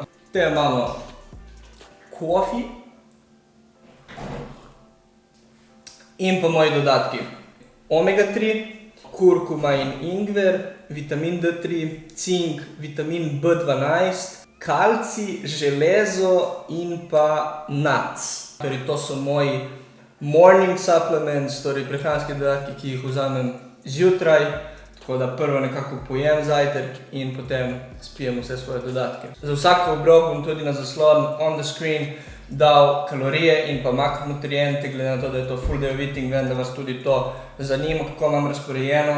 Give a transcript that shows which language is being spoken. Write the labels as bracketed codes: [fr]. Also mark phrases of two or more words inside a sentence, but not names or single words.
[sl] Te imamo kofi. In pa moji dodatki. Omega 3, kurkuma in ingver, vitamin D3, cink, vitamin B12, kalcij, železo in pa nuts. Torej to so moji [en] morning supplements, [sl] torej prehranski dodatki, ki jih vzamem zjutraj. Tako da prvo nekako pojem zajtrk in potem spijem vse svoje dodatke. Za vsak obrok bom tudi na zaslon [en] on the screen [sl] dal kalorije in pa makronutriente, glede na to, da je to [en] full day of eating, [sl] vem, da vas tudi to zanima, kako imam razporejeno.